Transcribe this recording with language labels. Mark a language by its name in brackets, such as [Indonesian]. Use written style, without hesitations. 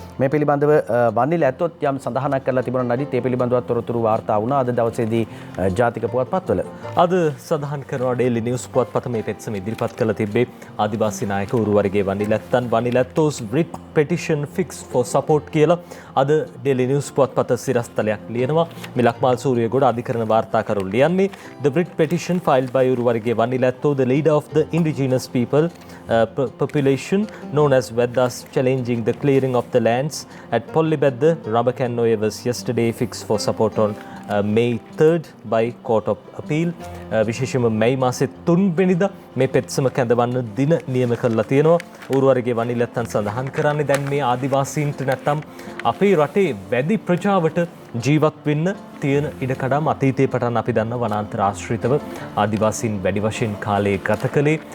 [Sinhala] මේ පිළිබඳව වන්නිල ඇත්තොත් යම් සඳහනක් කරලා තිබුණා නඩිත් ඒ පිළිබඳව තොරතුරු වාර්තා වුණා අද දවසේදී ජාතික පුවත්පත්වල. අද සඳහන් කරනවා ඩේලි නිවුස් පුවත්පත මේ පෙත්සම ඉදිරිපත් කළ තිබ්බේ ආදිවාසී නායක උරුවරගේ වන්නිලැත්තෝස් [English] brit petition fix for support [Sinhala] කියලා අද ඩේලි නිවුස් පුවත්පත සිරස්තලයක් ලියනවා. මේ ලක්මාල් සූරියගොඩ අධිකරණ වාර්තාකරු ලියන්නේ [English] the Brit petition filed by Uruwarige Wanniyalaetto the leader of the indigenous people population known as Vedas challenging the clearing of the lands at Pollibedda Rambakanoe was yesterday fixed for support on May 3rd by Court of Appeal. [Sinhala] විශේෂයෙන්ම මේ මාසේ 3 වෙනිදා මේ පෙත්සම කැඳවන්න දින නියම කරලා තියෙනවා. ඌරුවරගේ වනිලත්තන් සඳහන් කරන්නේ දැන් මේ ආදිවාසීන්ට නැත්තම් අපේ රටේ වැඩි ප්‍රජාවට ජීවත් වෙන්න තියෙන ඉඩකඩම් අතීතයේ පටන් අපි දන්න වනාන්තර ආශ්‍රිතව ආදිවාසීන් වැඩි වශයෙන් කාලය ගත කළේ.